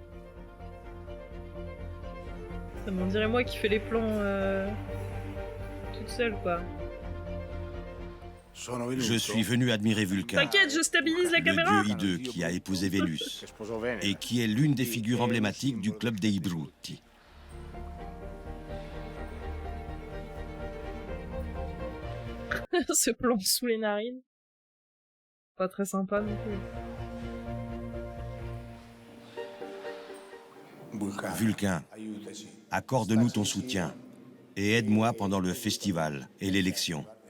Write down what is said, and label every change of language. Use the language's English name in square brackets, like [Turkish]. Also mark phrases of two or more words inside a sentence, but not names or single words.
[French] Ça m'en dirait moi qui fais les plans toute seule, quoi. Je suis venu admirer Vulcain, T'inquiète, je stabilise la le caméra. dieu hideux qui a épousé Vénus et qui est l'une des figures emblématiques du club dei Brutti. Ce plan sous les narines. Pas très sympa non plus. Vulcain, accorde-nous ton soutien et aide-moi pendant le festival et l'élection.